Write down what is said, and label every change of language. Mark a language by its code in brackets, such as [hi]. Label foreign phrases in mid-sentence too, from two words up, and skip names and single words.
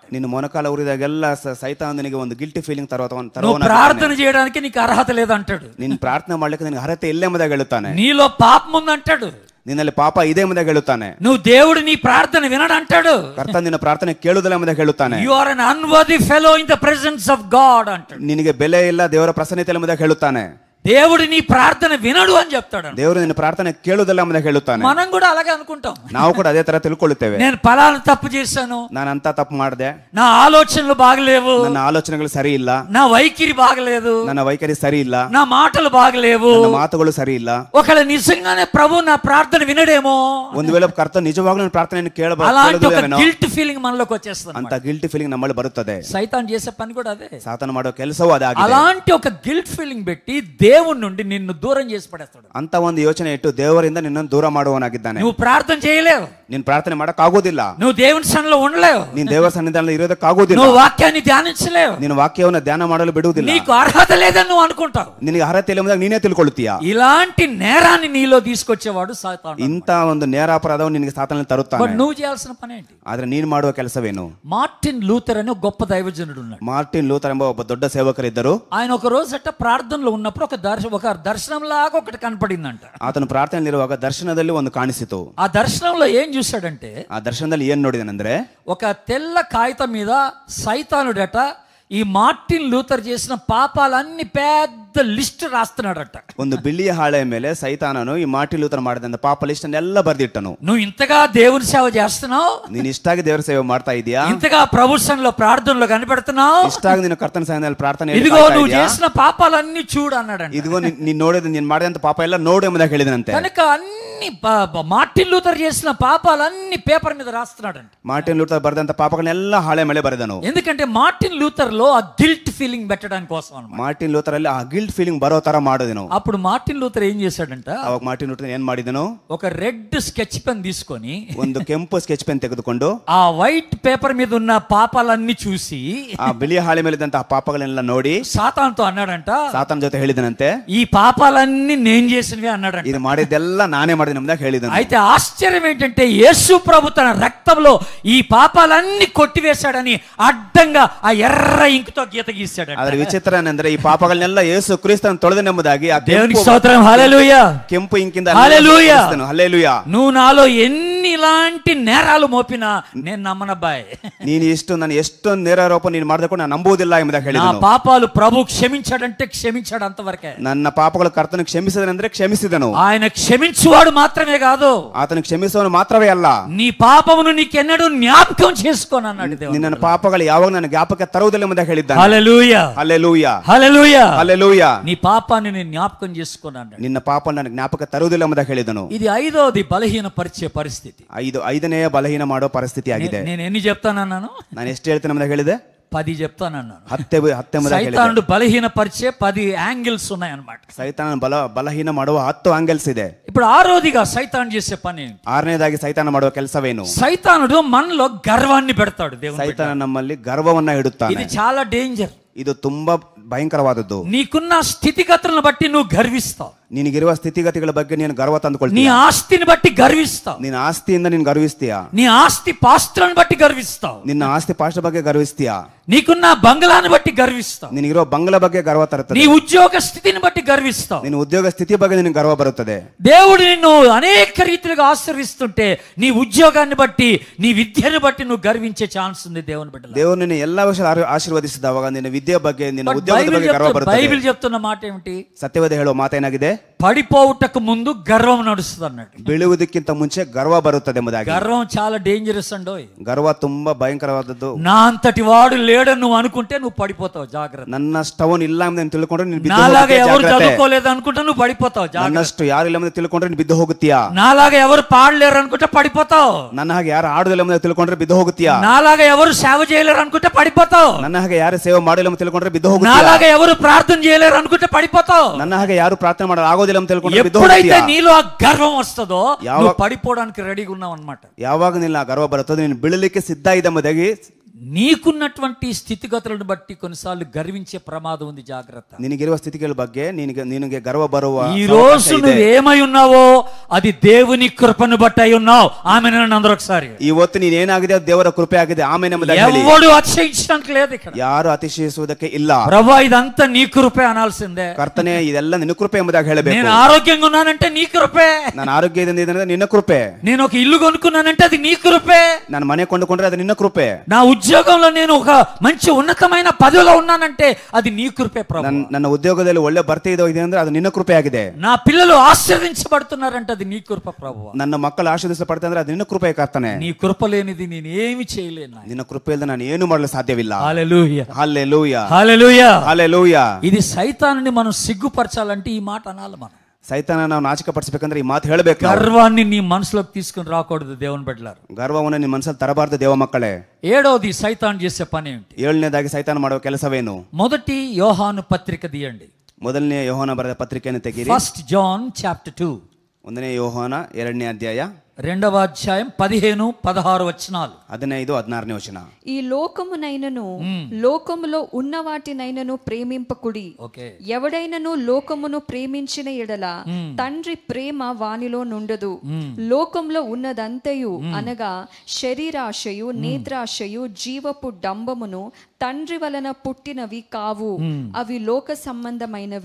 [te] నిన్ను మొనకాల [kn] ఊరిదాಗೆಲ್ಲ ಸೈತಾನ ನಿನಗೆ ಒಂದು [en] guilty feeling [te] నువ్వు ప్రార్థన చేయడానికి నీకు అర్హత లేదంటాడు. [kn] ನೀನು ಪ್ರಾರ್ಥನೆ ಮಾಡ್ಲಿಕ್ಕೆ ನಿನಗೆ ಅರ್ಹತೆ ಇಲ್ಲ ಎಂಬುದಾಗಿ ಹೇಳುತ್ತಾನೆ. [te] నీలో పాపం ఉందంటాడు. [kn] ನಿನ್ನಲ್ಲಿ ಪಾಪ ಇದೆ ಎಂಬುದಾಗಿ ಹೇಳುತ್ತಾನೆ. [te] నువ్వు దేవుడు నీ ప్రార్థన వినడంటాడు. [kn] ಕರ್ತನ ನಿನ್ನ ಪ್ರಾರ್ಥನೆ ಕೇಳುವುದಿಲ್ಲ ಎಂಬುದಾಗಿ ಹೇಳುತ್ತಾನೆ. [en] you are an unworthy fellow in the presence of God అంటాడు. [kn] ನಿನಗೆ ಬೆಲೆ ಇಲ್ಲ ದೇವರ ಪ್ರಸನ್ನತೆ ಎಂಬುದಾಗಿ ಹೇಳುತ್ತಾನೆ. [te] దేవుడు నీ ప్రార్థన వినడు అని చెప్తాడు. [kn] ದೇವರು ನಿನ್ನ ಪ್ರಾರ್ಥನೆ ಕೇಳುವುದಿಲ್ಲ ಎಂಬುದಾಗಿ ಹೇಳುತ್ತಾನೆ. [te] మనం కూడా అలాగే అనుకుంటాం. [kn] ನಾವು ಕೂಡ ಅದೇ ತರ ತಿಳ್ಕೊಳ್ಳುತ್ತೇವೆ. [te] నేను ఫలానా తప్పు చేశాను, [kn] ನಾನು ಅಂತ ತಪ್ಪು ಮಾಡಿದೆ, [te] నా ఆలోచనలు బాగలేవు, [kn] ನನ್ನ ಆಲೋಚನೆಗಳು ಸರಿ ಇಲ್ಲ, [te] నా వైఖరి బాగలేదు, [kn] ನನ್ನ వైఖరి ಸರಿ ಇಲ್ಲ, [te] నా మాటలు బాగలేవు, [kn] ನನ್ನ ಮಾತುಗಳು ಸರಿ ಇಲ್ಲ. [te] ఒకవేళ నిజంగానే ప్రభు నా ప్రార్థన వినడేమో, [kn] ಒಂದು ವೇಳೆ ಕರ್ತನ ನಿಜವಾಗ್ಲೂ ನನ್ನ ಪ್ರಾರ್ಥನೆಯನ್ನು [te] అలాంటి ఒక [en] guilt feeling [te] మనలోకి వచ్చేస్తుంది. [kn] ಅಂತ [en] guilty feeling [kn] ನಮ್ಮಲ್ಲಿ ಬರುತ್ತದೆ. [te] సైతాన్ చేసే పని కూడా అదే. [kn] ಸಾತಾನ ಮಾಡೋ ಕೆಲಸವೂ ಅದಾಗಿದೆ. [te] అలాంటి ఒక [en] guilt feeling [te] పెట్టి దేవుని నుండి నిన్ను దూరం చేసి పడేస్తాడు. [kn] ಅಂತ ಒಂದು ಯೋಚನೆ ಇಟ್ಟು ದೇವರಿಂದ ನಿನ್ನನ್ನು ದೂರ ಮಾಡುವವನಾಗಿದ್ದಾನೆ. [te] నువ్వు ప్రార్థన చేయలేవు, [kn] ನೀನ್ ಪ್ರಾರ್ಥನೆ ಮಾಡಕ್ಕಾಗೋದಿಲ್ಲ, [te] నువ్వు దేవుని సన్నిధిలో ఉండలేవు, [kn] ನೀನ್ ದೇವರ ಸನ್ನಿಧಾನದಲ್ಲಿ ಇರೋದಕ್ಕಾಗೋದಿಲ್ಲ, [te] నువ్వు వాక్యాన్ని ధ్యానించలేవు, [kn] ನೀನು ವಾಕ್ಯವನ್ನು ಧ್ಯಾನ ಮಾಡಲು ಬಿಡುವುದಿಲ್ಲ, [te] నీకు అర్హత లేదని నువ్వు అనుకుంటావు. [kn] ನಿನಗೆ ಅರ್ಹತೆ ಇಲ್ಲ ಎಂಬುದಾಗಿ ನೀನೇ ತಿಳ್ಕೊಳ್ಳುತ್ತೀಯ. [te] ఇలాంటి నేరాన్ని నీలో తీసుకొచ్చేవాడు సాతాను. [kn] ಇಂತ ಒಂದು ನೇರಾಪರಾಧವನ್ನು ನಿನಗೆ ಸಾತಾನಲ್ಲಿ ತರುತ್ತಾನೆ. [te] నువ్వు చేయాల్సిన పని ఏంటి? [kn] ಆದ್ರೆ ನೀನು ಮಾಡುವ ಕೆಲಸವೇನು? [te] మార్టిన్ లూథర్ అని ఒక గొప్ప దైవజనుడు ఉన్నాడు. [kn] ಮಾರ್ಟಿನ್ ಲೂಥರ್ ಎಂಬ ಒಬ್ಬ ದೊಡ್ಡ ಸೇವಕರಿದ್ದರು. [te] ఆయన ఒక రోజట ప్రార్థనలో ఉన్నప్పుడు ఒక దర్శనంలాగా ఒకటి కనపడిందంట. [kn] ಆತನು ಪ್ರಾರ್ಥನೆಯಲ್ಲಿರುವಾಗ ದರ್ಶನದಲ್ಲಿ ಒಂದು ಕಾಣಿಸಿತು. [te] ఆ దర్శనంలో ఏం చూశాడంటే, [kn] ಆ ದರ್ಶನದಲ್ಲಿ ಏನ್ ನೋಡಿದನಂದ್ರೆ, [te] ఒక తెల్ల కాగితం మీద సైతానుడట ఈ మార్టిన్ లూథర్ చేసిన పాపాలన్నీ పెద్ద లిస్ట్ రాస్తున్నాడట. [kn] ಒಂದು ಬಿಳಿಯ ಹಾಳೆಯ ಮೇಲೆ ಸೈತಾನನು ಈ ಮಾರ್ಟಿನ್ ಲೂಥರ್ ಮಾಡಿದಂತ ಪಾಪ ಲಿಸ್ಟ್ ಅನ್ನೆಲ್ಲ ಬರ್ದಿಟ್ಟನು. [te] నువ్వు ఇంతగా దేవుని సేవ చేస్తున్నావు, [kn] ನೀನು ಇಷ್ಟಾಗಿ ದೇವರ ಸೇವೆ ಮಾಡ್ತಾ ಇದೀಯಾ, [te] ఇంతగా ప్రభు సన్నిధిలో ప్రార్థనలో కనబడుతున్నావు, [kn] ಇಷ್ಟಾಗಿ ನೀನು ಕರ್ತನ ಸನ್ನಿಧಿಯಲ್ಲಿ ಪ್ರಾರ್ಥನೆ, [te] ఇదిగో నువ్వు చేసిన పాపాలన్నీ చూడు అన్నాడంట. [kn] ಇದಿಗೋ ನೀನು ನೋಡಿದ ನೀನು ಮಾಡಿದಂತ ಪಾಪ ಎಲ್ಲ ನೋಡು ಎಂಬುದಾಗಿ ಹೇಳಿದನಂತೆ. [te] కనుక అన్ని మార్టిన్ లూథర్ చేసిన పాపాలన్నీ పేపర్ మీద రాస్తున్నాడంట. [kn] ಮಾರ್ಟಿನ್ ಲೂಥರ್ ಬರೆದಂತ ಪಾಪಗಳನ್ನೆಲ್ಲ ಹಾಳೆ ಮೇಲೆ ಬರೆದನು. [te] ఎందుకంటే మార్టిన్ లూథర్ లో ఆ [en] guilt feeling [te] పెట్టడానికి కోసం అన్నమాట. [kn] ಮಾರ್ಟಿನ್ ಲೂಥರ್ ಅಲ್ಲಿ ಆ [en] guilt feeling [kn] ಬರೋ ತರ ಮಾಡಿದನು. [te] అప్పుడు మార్టిన్ లూథర్ ఏం చేశాడంట, [kn] ಅವಾಗ ಮಾರ್ಟಿನ್ ಲೂಥರ್ ಏನ್ ಮಾಡಿದನು, [te] ఒక [en] red sketch pen [te] తీసుకొని [kn] ಒಂದು ಕೆಂಪು [en] sketch pen [kn] ತೆಗೆದುಕೊಂಡು [te] ఆ [en] white paper [te] మీద ఉన్న పాపాలన్నీ చూసి [kn] ಆ ಬಿಳಿ ಹಾಳೆ ಮೇಲಿದ್ದಂತಹ ಪಾಪಗಳನ್ನೆಲ್ಲ ನೋಡಿ [te] సాతానుతో అన్నాడంట, [kn] ಸಾತಾನ ಜೊತೆ ಹೇಳಿದನಂತೆ, [te] ఈ పాపాలన్నీ నేను చేసినవే అన్నాడంట. [kn] ಇದು ಮಾಡಿದ್ದೆಲ್ಲ ನಾನೇ ಮಾಡಿದೆನು ಎಂಬುದಾಗಿ ಹೇಳಿದನು. [te] అయితే ఆశ్చర్యం ఏంటంటే యేసు ప్రభు తన రక్తంలో ఈ పాపాలన్నీ కొట్టివేశాడని అడ్డంగా ఆ ఎర్ర ఇంకుతో గీత గీశాడు. [kn] ಆದ್ರೆ ವಿಚಿತ್ರ ಏನಂದ್ರೆ ಈ ಪಾಪಗಳನ್ನೆಲ್ಲ ಯೇಸು ಕ್ರಿಸ್ತನು ತೊಳೆದನೆಂಬುದಾಗಿ ಆ [te] దేవునికి స్తోత్రం, హల్లెలూయా, [kn] ಕೆಂಪು ಇಂಕಿಂದ [te] హల్లెలూయా, [kn] ಹಲ್ಲೆಲೂಯಾ. [te] నువ్వు నాలో ఎన్ని ఇలాంటి నేరాలు మోపినా నేను నమ్మనబ్బాయ్, [kn] ನೀನು ನಾನು ಎಷ್ಟೊಂದು ನೇರಾರೋಪ ನೀನು ಮಾಡಿದಕ್ಕೂ ನಾನು ನಂಬುವುದಿಲ್ಲ ಎಂಬುದಾಗಿ [te] నా [kn] ಹೇಳಿದನು. [te] పాపాలు ప్రభు క్షమించాడంటే క్షమించాడు అంతవరకే. [kn] ನನ್ನ ಪಾಪಗಳು ಕರ್ತನು ಕ್ಷಮಿಸಿದನೆಂದ್ರೆ ಕ್ಷಮಿಸಿದನು. [te] ఆయన క్షమించువాడు మాత్రమే కాదు, [kn] ಆತನು ಕ್ಷಮಿಸುವನು ಮಾತ್ರವೇ ಅಲ್ಲ, [te] నీ పాపమును నీకెన్నడూ జ్ఞాపకం చేసుకోనన్నాడు దేవుడు. [kn] ನಿನ್ನ ಪಾಪಗಳು ಯಾವಾಗ ನನ್ನ ಜ್ಞಾಪಕ ತರುವುದಿಲ್ಲ ಎಂಬುದಾಗಿ ಹೇಳಿದ್ದಾನೆ. [te] హల్లెలూయా, [kn] ಹಲ್ಲೆಲೂಯಾ, [te] హల్లెలూయా, [kn] ಹಲ್ಲೆಲೂಯಾ. [te] నీ పాపాన్ని నేను జ్ఞాపకం చేసుకోనన్నాడు. [kn] ನಿನ್ನ ಪಾಪ ನನ್ನ ಜ್ಞಾಪಕ ತರುವುದಿಲ್ಲ ಎಂಬುದಾಗಿ ಹೇಳಿದನು. [te] ఇది ఐదోది బలహీనపరిచే పరిస్థితి. [kn] ಐದನೆಯ ಬಲಹೀನ ಮಾಡೋ ಪರಿಸ್ಥಿತಿ ಆಗಿದೆ. [te] నేను ఎన్ని చెప్తానన్నాను? [kn] ನಾನು ಎಷ್ಟು ಹೇಳ್ತೇನೆ ಎಂಬುದಾಗಿ ಹೇಳಿದೆ, [te] 10 చెప్తానన్నాను. 10 సైతానుడు బలహీనపరిచే 10 యాంగిల్స్ ఉన్నాయన్నమాట. [kn] ಸೈತಾನ ಬಲಹೀನ ಮಾಡುವ 10 ಆಂಗಲ್ಸ್ ಇದೆ. [te] ఇప్పుడు ఆరోదిగా సైతాను చేసే పని ఏంటి? [kn] 6ನೇದಾಗಿ ಸೈತಾನ ಮಾಡುವ ಕೆಲಸವೇನು? [te] సైతానుడు మనలో గర్వాన్ని పెడతాడు. దేవుడు [kn] ಸೈತಾನ ನಮ್ಮಲ್ಲಿ ಗರ್ವವನ್ನ ಇಡುತ್ತಾನೆ. [te] ఇది చాలా డేంజర్. [kn] ಇದು ತುಂಬಾ ಭಯಂಕರವಾದದ್ದು. [te] నీకున్న స్థితిగతులను బట్టి నువ్వు గర్విస్తావు, [kn] ನಿನಗಿರುವ ಸ್ಥಿತಿಗತಿಗಳ ಬಗ್ಗೆ ನೀನು ಗರ್ವ [te] నీ [kn] ತಂದುಕೊಳ್ತೀಯ, [te] ఆస్తిని బట్టి గర్విస్తావు, [kn] ನಿನ್ನ ಆಸ್ತಿಯಿಂದ ನೀನು ಗರ್ವಿಸ್ತೀಯ, [te] నీ ఆస్తి పాస్తులను బట్టి గర్విస్తావు, [kn] ನಿನ್ನ ಆಸ್ತಿ ಪಾಷ್ಟ ಬಗ್ಗೆ ಗರ್ವಿಸ್ತೀಯ, [te] నీకున్న బంగ్లాన్ని బట్టి గర్విస్తావు, [kn] ನಿನಗಿರೋ ಬಂಗಲ ಬಗ್ಗೆ ಗರ್ವ ತರುತ್ತದೆ, [te] నీ ఉద్యోగ స్థితిని బట్టి గర్విస్తావు, [kn] ನಿನ್ನ ಉದ್ಯೋಗ ಸ್ಥಿತಿ ಬಗ್ಗೆ ನಿನಗೆ ಗರ್ವ ಬರುತ್ತದೆ. [te] దేవుడు నిన్ను అనేక రీతిలుగా ఆశీర్విస్తుంటే నీ ఉద్యోగాన్ని బట్టి నీ విద్యను బట్టి నువ్వు గర్వించే ఛాన్స్ ఉంది. దేవుని బిడ్డలారా, [kn] ದೇವರು ನಿನ್ನ ಎಲ್ಲಾ ವಿಷಯ ಆಶೀರ್ವದಿಸಿದವಾಗ ನಿನ್ನ ವಿದ್ಯೆ ಬಗ್ಗೆ ನಿನ್ನ ಉದ್ಯೋಗದ ಬಗ್ಗೆ ಗರ್ವ ಬರುತ್ತದೆ. [te] బైబిల్ చెప్తున్న మాట ఏమిటి? [kn] ಸತ್ಯವಾದ ಹೇಳುವ ಮಾತೇನಾಗಿದೆ? [te] పడిపోవుటకు ముందు గర్వం నడుస్తుంది అన్నాడు. [kn] ಬೀಳುವುದಕ್ಕಿಂತ ಮುಂಚೆ ಗರ್ವ ಬರುತ್ತದೆ ಎಂಬುದಾಗಿ. [te] గర్వం చాలా డేంజరస్ అండో. [kn] ಗರ್ವ ತುಂಬಾ ಭಯಂಕರವಾದದ್ದು. [te] నా అంతటి వాడు లేడని నువ్వు అనుకుంటే నువ్వు పడిపోతావు, జాగ్రత్త. [kn] ನನ್ನಷ್ಟವನು ಇಲ್ಲ ಎಂದು ತಿಳ್ಕೊಂಡ್ರೆ ನೀನು ಬಿದ್ದು [te] నాలాగా [kn] ಹೋಗುತ್ತೀಯ, [te] ఎవరు [kn] ಜಾಗ್ರತೆ. [te] చదువుకోలేదు అనుకుంటే నువ్వు పడిపోతావు, జాగ్రత్త. [kn] ನನ್ನಷ್ಟು ಯಾರು ಇಲ್ಲ ಎಂದು ತಿಳ್ಕೊಂಡ್ರೆ ನೀನು ಬಿದ್ದು ಹೋಗುತ್ತೀಯಾ. [te] నాలాగా ఎవరు పాడలేరు అనుకుంటే పడిపోతావు. [kn] ನನ್ನ ಹಾಗೆ ಯಾರು ಆಡುದಿಲ್ಲ ಎಂದು ತಿಳ್ಕೊಂಡ್ರೆ ಬಿದ್ದು ಹೋಗುತ್ತೀಯಾ. [te] నాలాగా ఎవరు సేవ చేయలేరు అనుకుంటే పడిపోతావు. [kn] ನನ್ನ ಹಾಗೆ ಯಾರು ಸೇವೆ ಮಾಡಿಲ್ಲ ಎಂದು ತಿಳ್ಕೊಂಡ್ರೆ ಬಿದ್ದು ಹೋಗುತ್ತೀಯಾ. [te] నాలాగా ఎవరు ప్రార్థన చేయలేరు అనుకుంటే పడిపోతావు. [kn] ನನ್ನ ಹಾಗೆ ಯಾರು ಪ್ರಾರ್ಥನೆ ಮಾಡಲು ಆಗೋದಿಲ್ಲ ಎಂದು ತಿಳ್ಕೊಂಡ್ರೆ ಬಿದ್ದು [te] ఎప్పుడైతే [kn] ಹೋಗುತ್ತೀಯಾ. [te] నీలో ఆ గర్వం వస్తుందో నువ్వు పడిపోవడానికి రెడీగా ఉన్నావు అన్నమాట. [kn] ಯಾವಾಗ ನಿನ್ನ ಗರ್ವ ಬರುತ್ತದೆ ನೀನು ಬೀಳಲಿಕ್ಕೆ ಸಿದ್ಧ ಇದೆ ಎಂಬುದಾಗಿ. [te] నీకున్నటువంటి స్థితిగతులను బట్టి కొన్నిసార్లు గర్వించే ప్రమాదం ఉంది, జాగ్రత్త. [kn] ನಿನಗಿರುವ ಸ್ಥಿತಿಗಳ ಬಗ್ಗೆ ನಿನಗೆ ಗರ್ವ ಬರುವ [te] ఈ రోజు నువ్వు ఏమై ఉన్నావో అది దేవుని కృపను బట్టి అయి ఉన్నావు. ఆమెను అందరూ ఒకసారి. [kn] ಇವತ್ತು ನೀನು ಏನಾಗಿದೆ ಅದು ದೇವರ ಕೃಪೆ ಆಗಿದೆ, ಆಮೆನ್ ಎಂಬುದಾಗಿ ಹೇಳಿ. [te] ఎవడు అతిశయించడానికి లేదు ఇక్కడ. [kn] ಯಾರು ಅತಿಶಯಿಸುವುದಕ್ಕೆ ಇಲ್ಲ. [te] ప్రభువా ఇదంతా నీ కృపే అనాల్సిందే. [kn] ಕರ್ತನೆ ಇದೆಲ್ಲ ನಿನ್ನ ಕೃಪೆ ಎಂಬುದಾಗಿ ಹೇಳಬೇಕು. [te] నేను ఆరోగ్యంగా ఉన్నానంటే నీ కృపే. [kn] ನಾನು ಆರೋಗ್ಯದಿಂದ ಇದ್ದೇನೆ ನಿನ್ನ ಕೃಪೆ. [te] నేను ఒక ఇల్లు కొనుక్కున్నానంటే అది నీ కృపే. [kn] ನಾನು ಮನೆ ಕೊಂಡುಕೊಂಡ್ರೆ ಅದು ನಿನ್ನ ಕೃಪೆ. [te] నా ఉద్యోగంలో నేను ఒక మంచి ఉన్నతమైన పదవిలో ఉన్నానంటే అది నీ కృపే ప్రభువా. [kn] ನನ್ನ ಉದ್ಯೋಗದಲ್ಲಿ ಒಳ್ಳೆ ಬರ್ತಿ ಇದೆ ಅಂದ್ರೆ ಅದು ನಿನ್ನ ಕೃಪೆ ಆಗಿದೆ. [te] నా పిల్లలు ఆశీర్వదించబడుతున్నారంటే అది నీ కృప ప్రభువా. [kn] ನನ್ನ ಮಕ್ಕಳು ಆಶೀರ್ವದಿಸಲ್ಪಡ್ತಾರೆ ಅಂದ್ರೆ ಅದು ನಿನ್ನ ಕೃಪೆ ಕರ್ತನೆ. [te] నీ కృప లేనిది నేను ఏమి చేయలేను. [kn] ನಿನ್ನ ಕೃಪೆ ಇಲ್ಲದೆ ನಾನು ಏನು ಮಾಡಲು ಸಾಧ್ಯವಿಲ್ಲ. [te] హల్లెలూయా, [kn] ಹಲ್ಲೆಲೂಯಾ, [te] హల్లెలూయా, [kn] ಹಲ್ಲೆಲೂಯಾ. [te] ఇది సైతానుని మనం సిగ్గుపరచాలంటే ఈ మాట అనాలి. మనం [kn] ಸೈತಾನ ನಾವು ನಾಚಿಕಪಡಿಸಬೇಕಂದ್ರೆ ಈ ಮಾತು ಹೇಳಬೇಕು. [te] గర్వాన్ని నీ మనసులోకి తీసుకుని రాకూడదు దేవుని బిడ్డలారా. [kn] ಗರ್ವವನ್ನು ನಿಮ್ಮ ಮನಸ್ಸಲ್ಲಿ ತರಬಾರದು ದೇವ ಮಕ್ಕಳೇ. [te] ఏడవది సైతాన్ చేసే పని ఏంటి? [kn] 7ನೇದಾಗಿ ಸೈತಾನ ಮಾಡುವ ಕೆಲಸವೇನು? [te] మొదటి యోహాను పత్రిక తీయండి. [kn] ಮೊದಲನೇ ಯೋಹಾನ ಬರೆದ ಪತ್ರಿಕೆಯನ್ನು ತೆಗೀರಿ. [en] 1 John chapter 2. [kn] 1ನೇ ಯೋಹಾನ 2ನೇ ಅಧ್ಯಾಯ [te] 2వ అధ్యాయం 15, 16 వచనాలు. [kn] 15, 16ನೇ వచನ. [te] ఈ లోకమునైనను లోకములో ఉన్న వాటినైనను ప్రేమింపకుడి. ఎవడైనను లోకమును ప్రేమించిన ఎడల తండ్రి ప్రేమ వానిలో నుండదు. లోకంలో ఉన్నదంతయు అనగా శరీరాశయు, నేత్రాశయు, జీవపు డంబమును తండ్రి వలన పుట్టినవి కావు, అవి లోక సంబంధమైనవే.